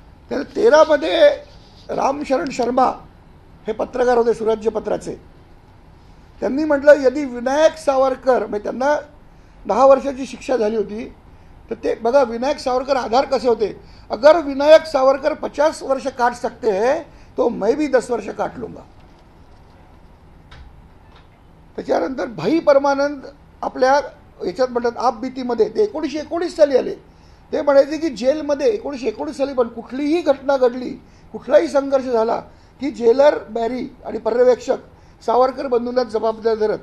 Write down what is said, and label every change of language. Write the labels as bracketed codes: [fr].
[mr] तर 13 मध्ये रामशरण शर्मा हे पत्रकार होते सुराज्य पत्राचे. त्यांनी म्हटलं [hi] यदि [mr] विनायक सावरकर, म्हणजे त्यांना 10 वर्षाची शिक्षा झाली होती, तर ते बघा विनायक सावरकर आधार कसे होते. [hi] अगर विनायक सावरकर 50 वर्ष काट सकते हैं तो मैं भी 10 वर्ष काट लूंगा. [mr] त्याच्यानंतर भाई परमानंद आपल्या याच्यात म्हणतात आपबीतीमध्ये ते 1919 साली आले. ते म्हणायचे की जेलमध्ये 1919 साली पण कुठलीही घटना घडली, कुठलाही संघर्ष झाला की जेलर बॅरी आणि पर्यवेक्षक सावरकर बंधूंना जबाबदार धरत.